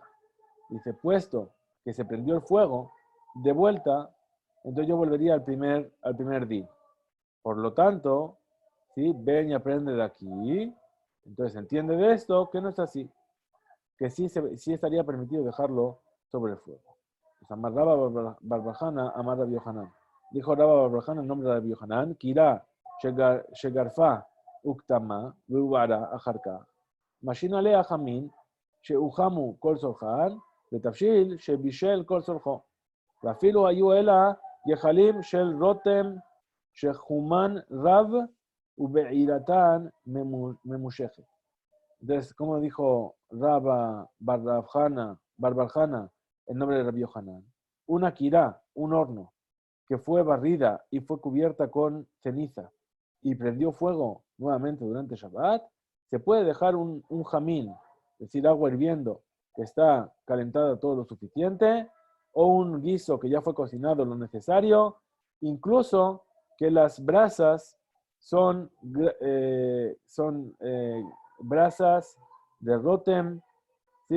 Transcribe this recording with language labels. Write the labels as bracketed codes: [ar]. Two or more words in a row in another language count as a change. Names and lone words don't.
[es] Dice, puesto que se prendió el fuego, de vuelta, entonces yo volvería al primer día. Por lo tanto, ¿sí? Ven y aprende de aquí. Entonces entiende de esto que no es así. Que sí estaría permitido dejarlo sobre el fuego. [he] Pues אמר רבה בר בר חנה, אמר רבי יוחנן. [es] Dijo Rabba Barbajana en nombre de Rabbi Yohanan, [he] כירה, שגרפה, וקטמה, והובערה, אחר כך. משהין עליה חמין, שהוחמו כל צרכן, ותבשיל, שבישל כל צרכו. ואפילו היו אלא גחלים של רותם שחומן רב ובעירתן ממושכת. [es] Entonces, como dijo Rabba Barbarjana, en nombre de Rabbi Yohanan, una kirá, un horno, que fue barrida y fue cubierta con ceniza y prendió fuego nuevamente durante Shabbat, se puede dejar un jamín, es decir, agua hirviendo, que está calentado todo lo suficiente, o un guiso que ya fue cocinado lo necesario, incluso que las brasas son brasas de Rotem, ¿sí?